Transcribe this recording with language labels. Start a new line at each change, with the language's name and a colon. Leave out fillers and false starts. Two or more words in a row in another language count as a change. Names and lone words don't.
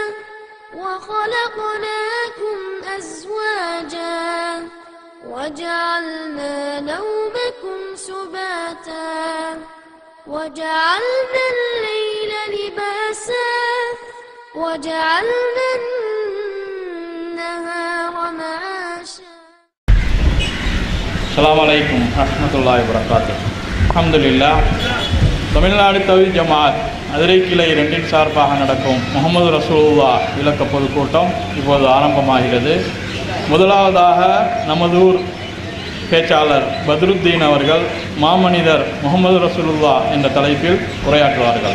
Arabic: وخلقناكم أزواجا وجعلنا نومكم سباتا وجعلنا الليل لباسا وجعلنا النهار معاشا. السلام عليكم ورحمة الله وبركاته. الحمد لله.
Tamil: தமிழ்நாடு தவ்ஹீத் ஜமாஅத் அதிரை கிளை 2 சார்பாக நடக்கும் முகமது ரசூலுல்லாஹ் விளக்க பொதுக்கூட்டம் இப்போது ஆரம்பமாகிறது. முதலாவதாக நமது ஊர் பேச்சாளர் பத்ருத்தீன் அவர்கள் மாமனிதர் முகமது ரசூலுல்லாஹ் என்ற தலைப்பில் உரையாற்றுவார்கள்.